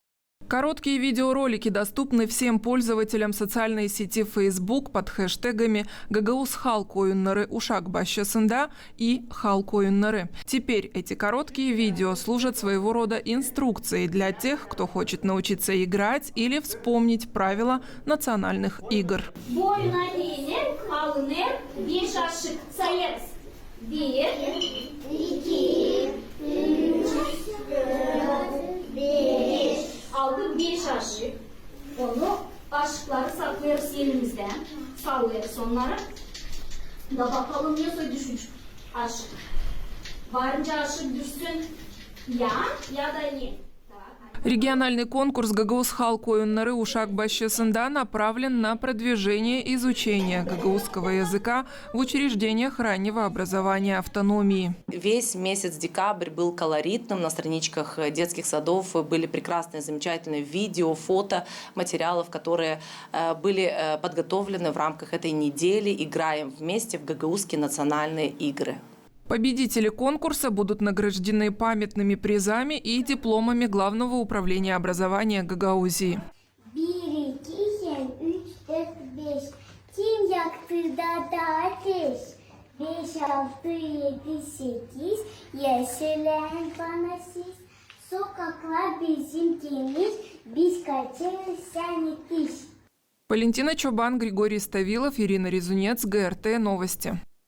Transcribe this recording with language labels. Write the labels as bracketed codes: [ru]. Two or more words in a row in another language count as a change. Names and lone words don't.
[ru] Короткие видеоролики доступны всем пользователям социальной сети Facebook под хэштегами «Гагаус Халк Оюннары Ушак Бащасында» и «Халк Оюннары». Теперь эти короткие видео служат своего рода инструкцией для тех, кто хочет научиться играть или вспомнить правила национальных игр. [gag] Aldık bir aşık, onu aşıkları saklıyoruz elimizden, sallıyoruz onları. Da bakalım nasıl düşmüş aşık. Varınca aşık düşsün ya da не. [ru] Региональный конкурс «Гагаус Халк Оюннары Ушак Бащасында» направлен на продвижение изучения гагаузского языка в учреждениях раннего образования автономии. Весь месяц декабрь был колоритным. На страничках детских садов были прекрасные, замечательные видео, фото, материалов, которые были подготовлены в рамках этой недели «Играем вместе» в гагаузские национальные игры. Победители конкурса будут награждены памятными призами и дипломами Главного управления образования Гагаузии. [gag] 1, 2, 3, 4, 5. Kim yaktı da ateş. 5, 6, 7, 8. Yaşayan bana siz. Sokaklar bizim temiz. Biz kaçarız sen yetiş. [ru] Валентина Чобан, Григорий Ставилов, Ирина Резунец, ГРТ Новости.